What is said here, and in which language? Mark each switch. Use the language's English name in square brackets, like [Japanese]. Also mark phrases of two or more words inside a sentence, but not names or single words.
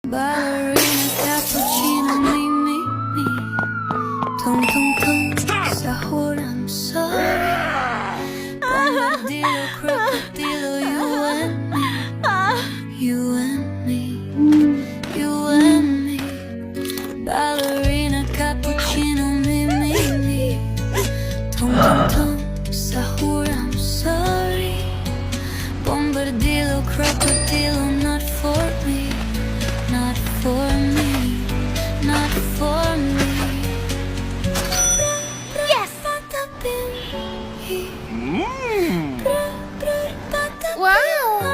[Italian] Ballerina, cappuccino, [English] me, me, me. Tung, tung, tung, sahur, I'm sorry. [Italian] Bombardilo, crocodilo, [English] you and me. You and me. You and me. [Italian] Ballerina, cappuccino, [English] me, me, me. Tung, tung, tung, sahur, I'm sorry. [Italian] Bombardilo, crocodilo, [English] not for me. Not for me, not for me. Yes! Wow!